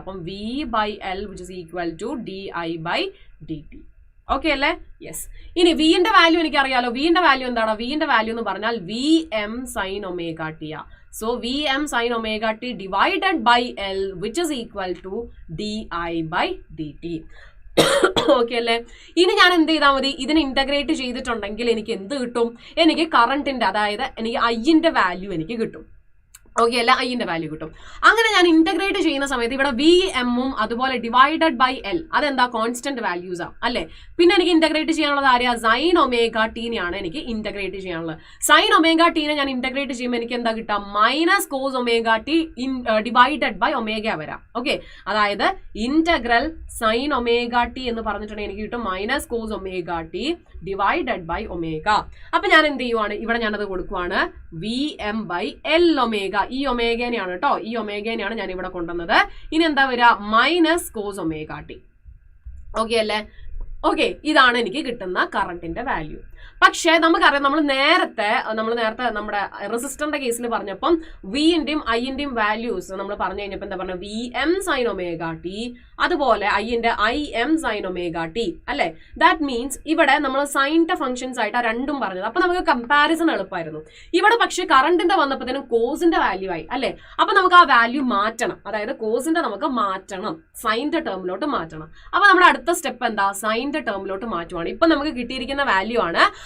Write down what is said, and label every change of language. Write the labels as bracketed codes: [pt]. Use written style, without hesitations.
[en] അപ്പം V/L which is equal to DI/dt. [ml] Okay അല്ലേ? Yes. ഇനി വിന്റെ വാല്യൂ എനിക്കറിയാലോ. വിന്റെ വാല്യൂ എന്താണ്? വിന്റെ വാല്യൂ എന്ന് പറഞ്ഞാൽ VM sin ωt. [en] So VM sin ωt divided by L which is equal to DI/dt. [ml] Okay അല്ലേ? ഇനി ഞാൻ എന്ത് ചെയ്താൽ മതി? ഇതിനെ ഇന്റഗ്രേറ്റ് ചെയ്തിട്ടുണ്ടെങ്കിൽ എനിക്ക് എന്ത് കിട്ടും? എനിക്ക് കറണ്ടിന്റെ, അതായത് എനിക്ക് ഐന്റെ വാല്യൂ എനിക്ക് കിട്ടും. ഓക്കെ അല്ല, ഐന്റെ വാല്യൂ കിട്ടും. അങ്ങനെ ഞാൻ ഇന്റഗ്രേറ്റ് ചെയ്യുന്ന സമയത്ത് ഇവിടെ VMഉം അതുപോലെ ഡിവൈഡഡ് ബൈ L അതെന്താ? കോൺസ്റ്റന്റ് വാല്യൂസ് ആണ് അല്ലെ. പിന്നെ എനിക്ക് ഇന്റഗ്രേറ്റ് ചെയ്യാനുള്ളത് ആരെയാ? sin ωt-നെയാണ് എനിക്ക് ഇന്റഗ്രേറ്റ് ചെയ്യാനുള്ളത്. sin ωt-നെ ഞാൻ ഇന്റഗ്രേറ്റ് ചെയ്യുമ്പോൾ എനിക്ക് എന്താ കിട്ടുക? -cos ωt divided by omega വരാം. ഓക്കെ, അതായത് ഇന്റഗ്രൽ sin ωt എന്ന് പറഞ്ഞിട്ടുണ്ടെങ്കിൽ എനിക്ക് കിട്ടും -cos ωt divided by omega. അപ്പൊ ഞാൻ എന്ത് ചെയ്യുവാണ്? ഇവിടെ ഞാനത് കൊടുക്കുവാണ് VM/L ഒമേഗ. ഈ ഒമേഗനെയാണ് കേട്ടോ, ഈ ഒമേഗനെയാണ് ഞാൻ ഇവിടെ കൊണ്ടുവന്നത്. ഇനി എന്താ വരിക? -cos ωt. ഓക്കെ അല്ലേ? ഓക്കെ, ഇതാണ് എനിക്ക് കിട്ടുന്ന കറണ്ടിന്റെ വാല്യൂ. പക്ഷേ നമുക്കറിയാം, നമ്മൾ നേരത്തെ നമ്മുടെ റെസിസ്റ്ററിന്റെ കേസിൽ പറഞ്ഞപ്പം വിന്റെയും ഐന്റെയും വാല്യൂസ് നമ്മൾ പറഞ്ഞു കഴിഞ്ഞപ്പോൾ എന്താ പറഞ്ഞത്? VM sin ωt, അതുപോലെ ഐന്റെ IM sin ωt അല്ലെ. [en] that means [ml] ഇവിടെ നമ്മൾ സൈനിന്റെ ഫംഗ്ഷൻസ് ആയിട്ട് ആ രണ്ടും പറഞ്ഞത്. അപ്പൊ നമുക്ക് കമ്പാരിസൺ എളുപ്പമായിരുന്നു. ഇവിടെ പക്ഷെ കറണ്ടിന്റെ വന്നപ്പോഴത്തേനും കോസിന്റെ വാല്യൂ ആയി അല്ലെ. അപ്പൊ നമുക്ക് ആ വാല്യൂ മാറ്റണം, അതായത് കോസിന്റെ നമുക്ക് മാറ്റണം, സൈനിന്റെ ടേമിലോട്ട് മാറ്റണം. അപ്പൊ നമ്മുടെ അടുത്ത സ്റ്റെപ്പ് എന്താ? സൈനിന്റെ ടേമിലോട്ട് മാറ്റുവാണ്. ഇപ്പൊ നമുക്ക് കിട്ടിയിരിക്കുന്ന വാല്യൂ ആണ്